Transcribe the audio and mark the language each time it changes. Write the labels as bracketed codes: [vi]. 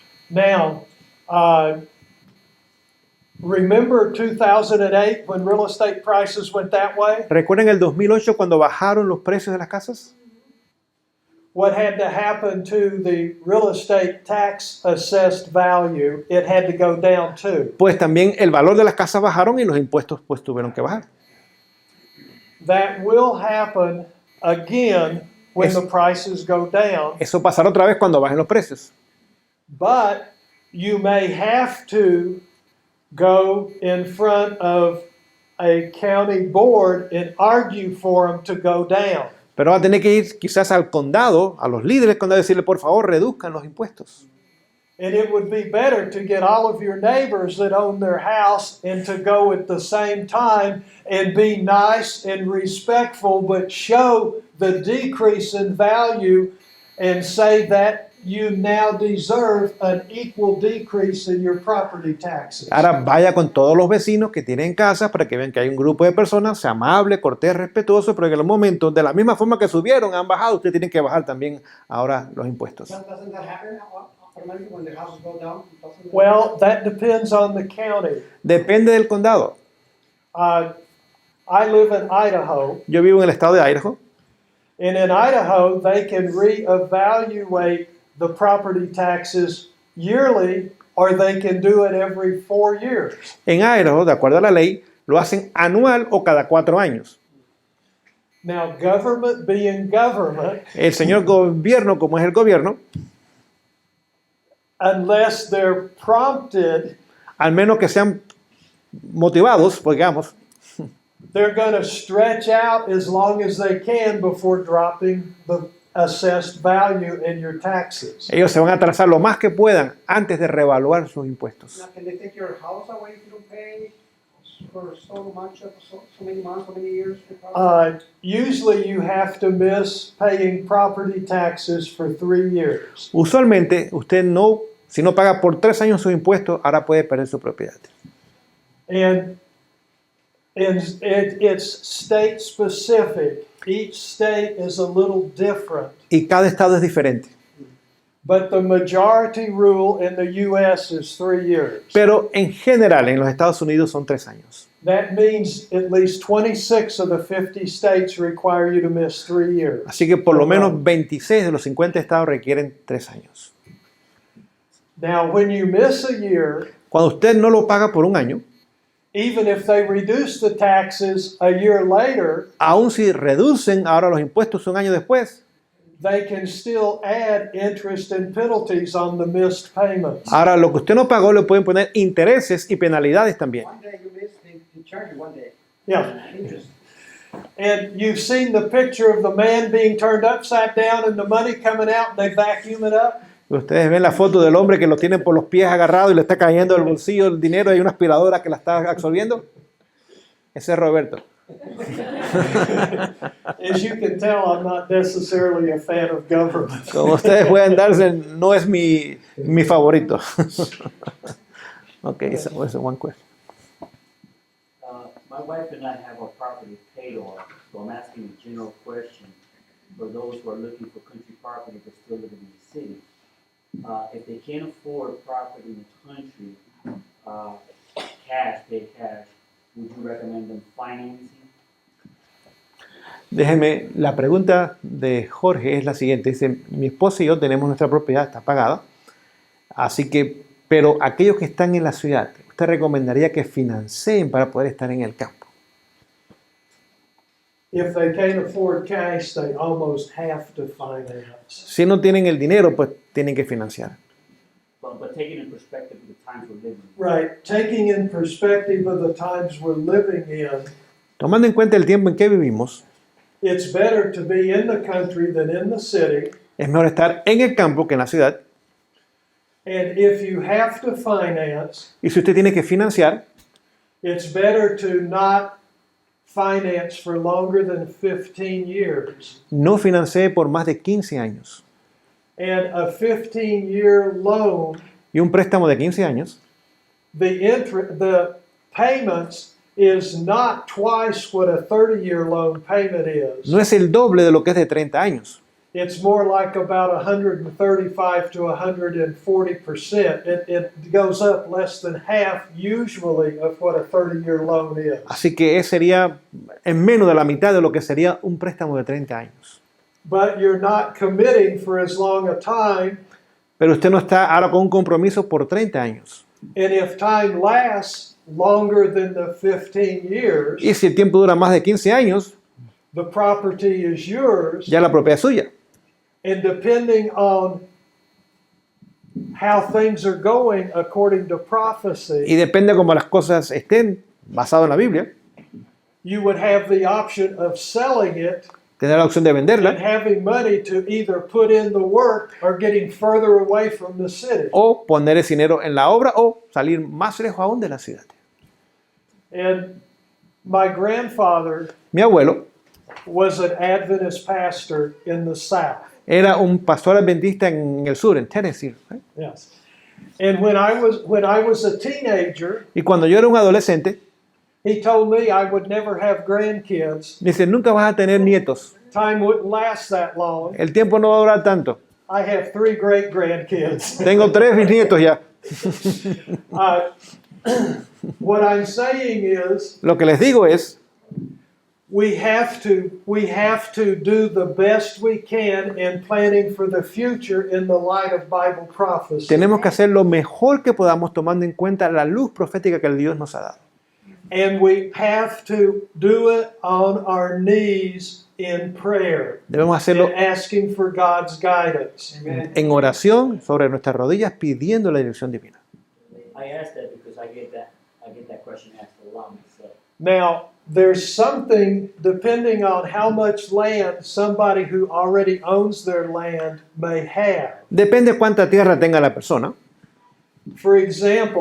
[en] Now, remember 2008 when real estate prices went that way? [es] ¿Recuerdan el 2008 cuando bajaron los precios de las casas? [en] What had to happen to the real estate tax assessed value? It had to go down too. [es] Pues también el valor de las casas bajaron y los impuestos pues tuvieron que bajar. [en] That will happen again when the prices go down. [es] Eso pasará otra vez cuando bajen los precios. [en] But you may have to go in front of a county board and argue for them to go down. [es] Pero va a tener que ir quizás al condado, a los líderes del condado, y decirle, por favor, reduzcan los impuestos. [en] And it would be better to get all of your neighbors that own their house and to go at the same time and be nice and respectful, but show the decrease in value and say that you now deserve an equal decrease in your property taxes. [es] Ahora vaya con todos los vecinos que tienen casas para que vean que hay un grupo de personas, sea amable, cortés, respetuoso, pero que en los momentos, de la misma forma que subieron, han bajado, usted tiene que bajar también ahora los impuestos. [en] Doesn't that happen automatically when the houses go down? Well, that depends on the county. [es] Depende del condado. [en] I live in Idaho, [es] Yo vivo en el estado de Idaho. [en] and in Idaho, they can reevaluate the property taxes yearly, or they can do it every 4 years. [es] En Idaho, de acuerdo a la ley, lo hacen anual o cada 4 años. [en] Now, government being government, [es] El señor gobierno, como es el gobierno, [en] unless they're prompted, [es] al menos que sean motivados, pues, digamos, [en] they're going to stretch out as long as they can before dropping the assessed value in your taxes. [es] ellos se van a atrasar lo más que puedan antes de reevaluar sus impuestos. [en] Now, can they take your house away if you don't pay for so much, so many months, so many years? Usually you have to miss paying property taxes for 3 years. [es] Usualmente, usted no, si no paga por 3 años sus impuestos, ahora puede perder su propiedad. [en] And it's state specific. Each state is a little different. [es] Y cada estado es diferente. [en] But the majority rule in the U.S. is 3 years. [es] Pero en general, en los Estados Unidos son 3 años. [en] That means at least 26 of the 50 states require you to miss 3 years. [es] Así que por lo menos 26 de los 50 estados requieren 3 años. [en] Now, when you miss a year, [es] Cuando usted no lo paga por un año, [en] even if they reduce the taxes a year later, [es] aun si reducen ahora los impuestos un año después, [en] they can still add interest and penalties on the missed payments. [es] ahora lo que usted no pagó le pueden poner intereses y penalidades también. [en] One day you miss, they charge you one day. Yeah. Interest. And you've seen the picture of the man being turned upside down and the money coming out and they vacuum it up. [es] Ustedes ven la foto del hombre que lo tiene por los pies agarrado y le está cayendo del bolsillo el dinero y hay una aspiradora que la está absorbiendo. Ese es Roberto. [en] As you can tell, I'm not necessarily a fan of government. [es] Como ustedes pueden darse, no es mi favorito. [en] Okay, so one question. My wife and I have our property paid off, so I'm asking a general question for those who are looking for country property but still living in the city. If they can't afford property in the country, pay cash, would you recommend them financing? [es] Déjeme, la pregunta de Jorge es la siguiente. Dice, mi esposa y yo tenemos nuestra propiedad, está pagada. Así que, pero aquellos que están en la ciudad, ¿usted recomendaría que financien para poder estar en el campo? [en] If they can't afford cash, they almost have to finance. [es] Si no tienen el dinero, pues tienen que financiar. [en] But taking in perspective of the times we're living in. Right. Taking in perspective of the times we're living in, [es] Tomando en cuenta el tiempo en que vivimos, [en] it's better to be in the country than in the city. [es] es mejor estar en el campo que en la ciudad. [en] And if you have to finance, [es] Y si usted tiene que financiar, [en] it's better to not finance for longer than 15 years. [es] no financie por más de 15 años. [en] And a 15-year loan, [es] Y un préstamo de 15 años, [en] the payments is not twice what a 30-year loan payment is. [es] no es el doble de lo que es de 30 años. [en] It's more like about 135 to 140%. It goes up less than half usually of what a 30-year loan is. [es] Así que sería en menos de la mitad de lo que sería un préstamo de 30 años. [en] But you're not committing for as long a time. [es] Pero usted no está ahora con un compromiso por 30 años. [en] And if time lasts longer than the 15 years, [es] Y si el tiempo dura más de 15 años, [en] the property is yours. [es] ya la propiedad es suya. [en] And depending on how things are going according to [es] Y [en] prophecy, [es] depende cómo las cosas estén, basado en la Biblia, [en] you would have the option of selling it [es] tener la opción de [en] and [es] venderla [en] having money to either put in the work or getting further away from the city. [es] o poner ese dinero en la obra o salir más lejos aún de la ciudad. [en] And my grandfather [es] Mi abuelo [en] was an Adventist pastor in the South. [es] era un pastor adventista en el sur, en Tennessee. [en] Yes. And when I was a teenager, [es] Y cuando yo era un adolescente, [en] he told me I would never have grandkids. [es] dice, nunca vas a tener nietos. [en] Time wouldn't last that long. [es] El tiempo no va a durar tanto. [en] I have 3 great grandkids. [es] Tengo 3 bisnietos ya. [en] What I'm saying is [es] Lo que les digo es, [en] we have to do the best we can in planning for the future in the light of Bible prophecy. [es] tenemos que hacer lo mejor que podamos tomando en cuenta la luz profética que el Dios nos ha dado. [en] And we have to do it on our knees in prayer [es] Debemos hacerlo [en] and asking for God's guidance. [es] en oración sobre nuestras rodillas pidiendo la dirección divina. [en] I asked that because I get that question asked a lot myself. Now, there's something, depending on how much land somebody who already owns their land may have. [es] Depende cuánta tierra tenga la persona. [en] For example,